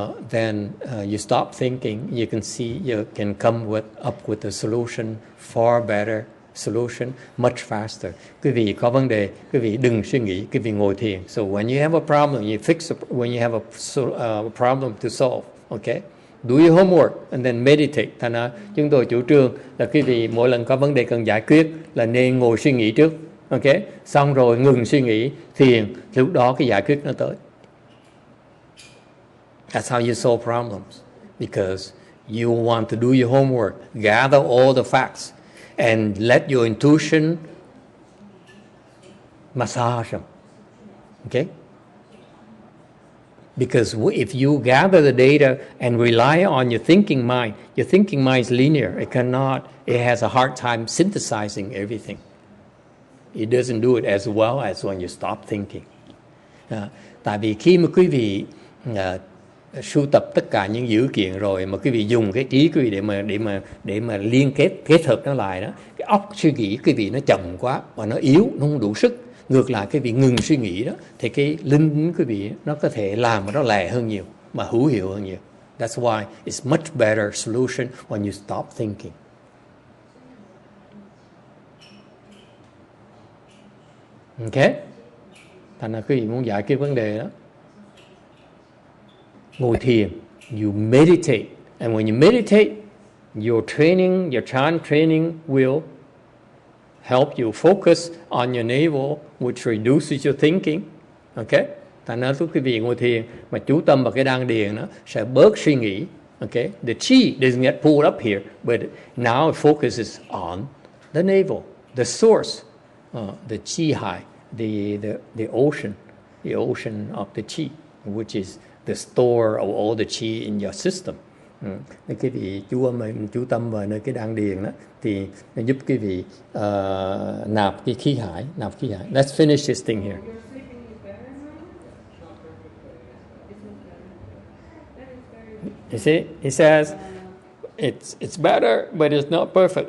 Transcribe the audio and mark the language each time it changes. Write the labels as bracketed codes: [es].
[en] Then you stop thinking. You can see you can come up with a solution, far better solution, much faster. [vi] Quý vị có vấn đề, quý vị đừng suy nghĩ, quý vị ngồi thiền. [en] So when you have a problem, you fix it. When you have a problem to solve, okay? Do your homework and then meditate. [vi] Thành ra chúng tôi chủ trương là quý vị mỗi lần có vấn đề cần giải quyết là nên ngồi suy nghĩ trước, okay? Xong rồi ngừng suy nghĩ, thiền, lúc đó cái giải quyết nó tới. [en] That's how you solve problems, because you want to do your homework, gather all the facts, and let your intuition massage them. Okay? Because if you gather the data and rely on your thinking mind is linear. It has a hard time synthesizing everything. It doesn't do it as well as when you stop thinking. [vi] Tại vì khi mà quý vị sưu tập tất cả những dữ kiện rồi mà quý vị dùng cái trí quý vị để mà liên kết hợp nó lại đó, cái óc suy nghĩ quý vị nó chậm quá và nó yếu, nó không đủ sức. Ngược lại quý vị ngừng suy nghĩ đó thì cái linh tính quý vị nó có thể làm nó lẹ hơn nhiều mà hữu hiệu hơn nhiều. [en] That's why it's much better solution when you stop thinking. Okay? [vi] Thành ra quý vị muốn giải quyết vấn đề đó, ngồi thiền, [en] you meditate, and when you meditate, your chan training will help you focus on your navel, which reduces your thinking. Okay? [vi] Thành ra lúc quý vị ngồi thiền mà chú tâm vào cái đan điền nó sẽ bớt suy nghĩ. Okay? [en] The chi doesn't get pulled up here, but now it focuses on the navel, the source, the chi high, the ocean of the chi, which is the store of all the chi in your system. [vi] Nên quý vị chú tâm vào nơi cái đan điền đó thì nó giúp quý vị nạp cái khí hải. [en] Let's finish this thing here. You see, he says it's better, but it's not perfect.